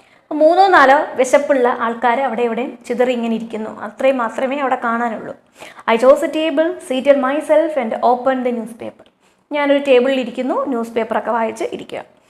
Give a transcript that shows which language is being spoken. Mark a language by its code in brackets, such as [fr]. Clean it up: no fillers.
[ml] 3 or 4 വിശപ്പുള്ള ആൾക്കാർ അവിടെ എവിടെയും ചിതറി ഇങ്ങനെ ഇരിക്കുന്നു. അത്രയും മാത്രമേ അവിടെ കാണാനുള്ളൂ. [en] I chose a table, seated myself and opened the newspaper. [ml] ഞാനൊരു ടേബിളിൽ ഇരിക്കുന്നു, ന്യൂസ് പേപ്പറൊക്കെ വായിച്ച് ഇരിക്കുക.